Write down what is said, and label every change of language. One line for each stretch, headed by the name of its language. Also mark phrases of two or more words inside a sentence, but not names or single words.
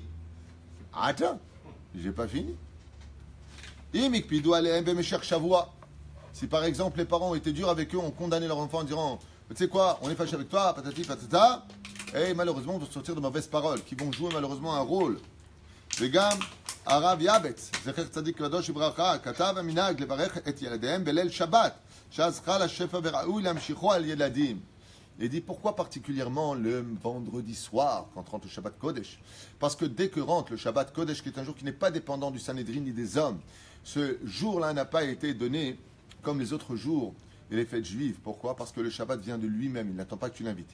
French: Attends, j'ai pas fini. Si par exemple les parents ont été durs avec eux, ont condamné leur enfant en disant tu sais quoi, on est fâché avec toi, patati patata, et malheureusement vont sortir de mauvaises paroles qui vont jouer malheureusement un rôle.
Hebrew: וגם הרב יבץ, זכר צדיק קדוש לברכה, כתב המנהג לברך את ילדיהם בליל שבת, שאז חל השפע וראוי להמשיכו על ילדים.
French: Il dit pourquoi particulièrement le vendredi soir, quand rentre le
Hebrew: שבת קודש?
French: Parce que dès que rentre le
Hebrew: שבת קודש,
French: qui est un jour qui n'est pas dépendant du Sanhédrin ni des hommes, ce jour-là n'a pas été donné comme les autres jours et les fêtes juives. Pourquoi? Parce que le Shabbat vient de lui-même, il n'attend pas que tu l'invites.